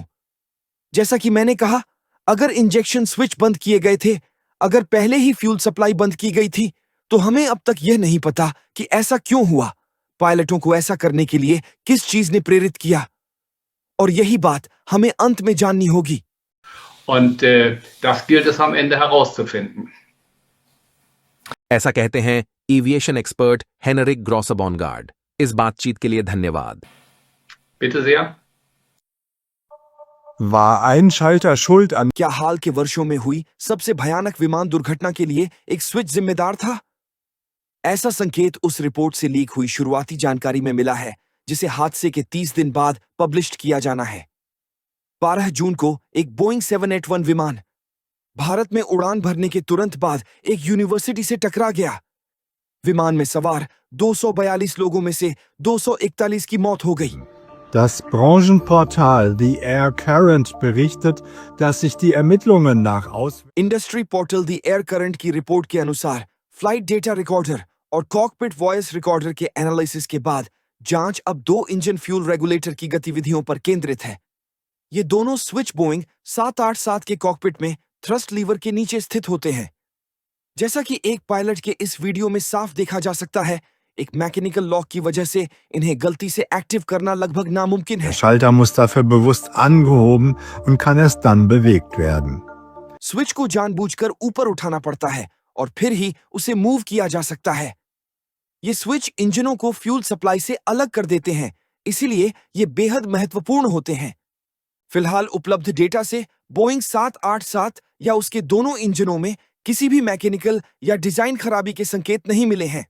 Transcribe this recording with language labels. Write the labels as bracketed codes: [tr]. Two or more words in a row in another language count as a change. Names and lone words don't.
[hi] जैसा कि मैंने कहा, अगर [en] injection switch [hi] बंद किए गए थे, अगर पहले ही [en] fuel supply [hi] बंद की गई थी, तो हमें अब तक यह नहीं पता कि ऐसा क्यों हुआ। पायलटों को ऐसा करने के लिए किस चीज ने प्रेरित किया, और यही बात हमें अंत में जाननी होगी। [de] Und das gilt es am Ende herauszufinden. [hi] ऐसा कहते हैं [en] aviation expert [hi] हेनरिक ग्रॉसबॉनगार्ड। इस बातचीत के लिए धन्यवाद। [de] Bitte sehr. War ein Schalter schuld an [hi] क्या हाल के वर्षों में हुई सबसे भयानक विमान दुर्घटना के लिए एक स्विच जिम्मेदार था? ऐसा संकेत उस रिपोर्ट से लीक हुई शुरुआती जानकारी में मिला है, जिसे हादसे के 30 दिन बाद पब्लिश किया जाना है। 12 जून को एक बोइंग 781 विमान भारत में उड़ान भरने के तुरंत बाद एक यूनिवर्सिटी से टकरा गया। विमान में सवार 242 लोगों में से 241 की मौत हो गई। [de] Das Branchenportal The Air Current berichtet, dass sich die Ermittlungen nach [en] industry portal [hi] द एयर करंट की रिपोर्ट के अनुसार [en] flight data recorder [hi] और [en] cockpit voice recorder [hi] के एनालिसिस के बाद जांच अब 2 [en] engine fuel regulator [hi] की गतिविधियों पर केंद्रित है। ये दोनों स्विच बोइंग 787 के कॉकपिट में [en] thrust lever [hi] के नीचे स्थित होते हैं। जैसा कि एक पायलट के इस वीडियो में साफ देखा जा सकता है, एक [en] mechanical lock [hi] की वजह से इन्हें गलती से एक्टिव करना लगभग नामुमकिन है। [de] Der Schalter muss dafür bewusst angehoben und kann erst dann bewegt werden. [hi] स्विच को जानबूझकर ऊपर उठाना पड़ता है और फिर ही उसे मूव किया जा सकता है। ये स्विच इंजनों को [en] fuel supply [hi] से अलग कर देते हैं, इसीलिए ये बेहद महत्वपूर्ण होते हैं। फिलहाल उपलब्ध डेटा से बोइंग 787 या उसके दोनों इंजनों में किसी भी मैकेनिकल या डिजाइन खराबी के संकेत नहीं मिले हैं।